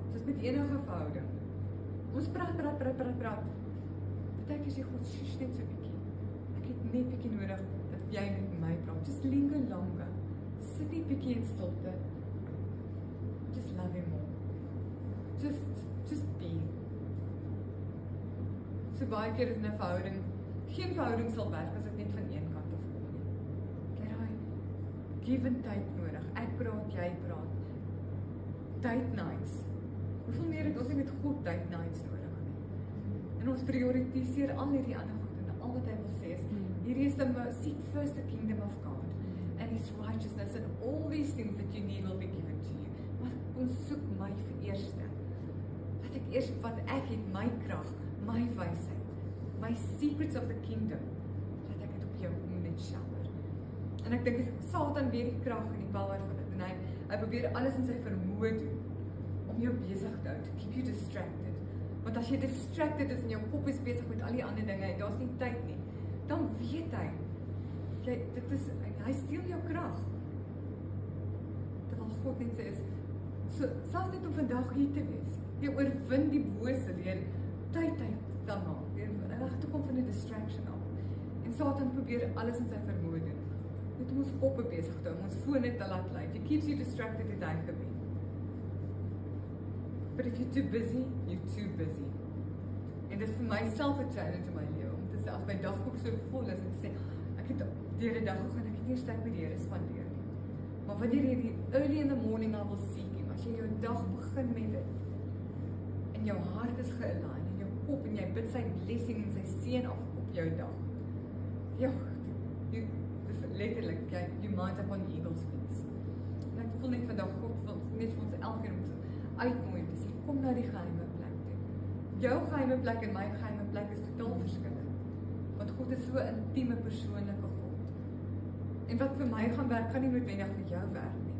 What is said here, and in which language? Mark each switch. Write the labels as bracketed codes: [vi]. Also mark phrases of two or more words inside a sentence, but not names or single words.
[af] Soos met enige verhouding. Ons praat. Partykeer sê God, shush net so bietjie. Ek het net bietjie nodig dat jy met my praat. [en] Just linger longer. [af] Sit net bietjie in stilte. [en] Just love him more. Just be. [af] So baie keer is in 'n verhouding, geen verhouding sal werk as dit net van een kant af kom nie. Kry daai [en] give and [af] tyd nodig. Ek praat, jy praat. [en] Date nights. [af] Hoeveel meer het ons nie met God [en] date nights [af] nodig nie? En ons prioritiseer al hierdie ander goed en al wat hy wil sê is, hierdie is [en] seek first the kingdom of God and his righteousness and all these things that you need will be given to you. [af] Maar ons soek my vir eerste. Laat ek eers wat ek het, my krag, my wysheid, my [en] secrets of the kingdom, [af] laat ek dit op jou kom net shower. En ek dink Satan weet die krag en die power van dit, en hy probeer alles in sy vermoë doen, om jou besig te hou, [en] to keep you distracted. [af] Want as jy distracted is en jou kop is besig met al die ander dinge, en daar is nie tyd nie, dan weet hy steel jou krag. waar God net sê is, so, selfs net om vandag hier te wees, jy oorwin die bose deur tyd te maak, deur reg te kom van die distraction af. En Satan probeer alles in sy vermoë doen. Net om ons koppe besig te hou, om ons fone te laat lei. [en] If he keeps you distracted, [af] het hy gewen. [en] But if you're too busy, you're too busy. [af] En dit is vir myself 'n challenge in my lewe, om te sê, as my dagboek so vol is, en te sê, ek het deur die dag gegaan, ek het nie eers tyd met die Here spandeer nie. Maar wanneer jy die [en] early in the morning I will seek him, [af] as jy jou dag begin met dit, en jou hart is gealign, en jou kop, en jy bid sy blessing en sy seën af op jou dag. Ja, dis letterlik, [en] you mount up on eagle's wings. [af] En ek voel net vandag, God wil net vir ons elkeen om te uitnooi, te sê, kom na die geheime plek toe. Jou geheime plek en my geheime plek is totaal verskillend. Want God is so 'n intieme, persoonlike God. En wat vir my gaan werk, gaan nie noodwendig vir jou werk nie.